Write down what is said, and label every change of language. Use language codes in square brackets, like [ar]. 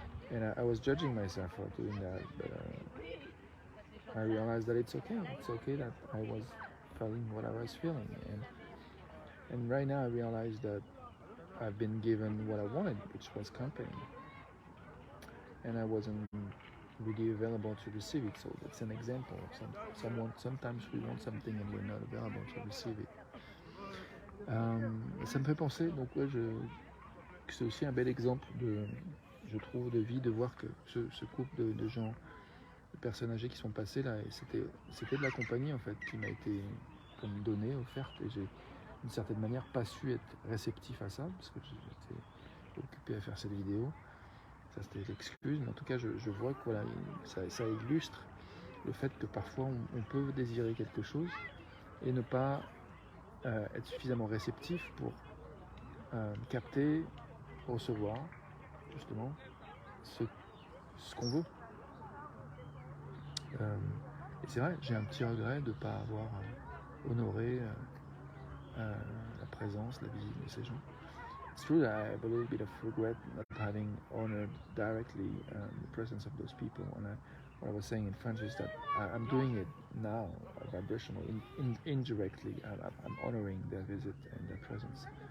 [en] And I was judging myself for doing that, but I realized that it's okay that I was feeling what I was feeling, and right now I realize that I've been given what I wanted, which was company, and I wasn't really available to receive it. So that's an example of sometimes we want something and we're not available to receive it. [fr] Ça me fait penser, donc ouais, que c'est aussi un bel exemple je trouve, de vie, de voir que ce couple de gens, de personnes âgées qui sont passées là, et c'était de la compagnie en fait qui m'a été comme donnée, offerte, et j'ai d'une certaine manière pas su être réceptif à ça parce que j'étais occupé à faire cette vidéo. Ça c'était l'excuse, mais en tout cas je vois que voilà, ça illustre le fait que parfois on peut désirer quelque chose et ne pas être suffisamment réceptif pour capter, recevoir justement ce qu'on veut. Et c'est vrai, j'ai un petit regret de ne pas avoir honoré la présence, la visite de ces gens. [en] It's true that I have a little bit of regret not having honored directly the presence of those people. And what I was saying in French is that I'm doing it now, vibrationally, indirectly. I'm honoring their visit and their presence.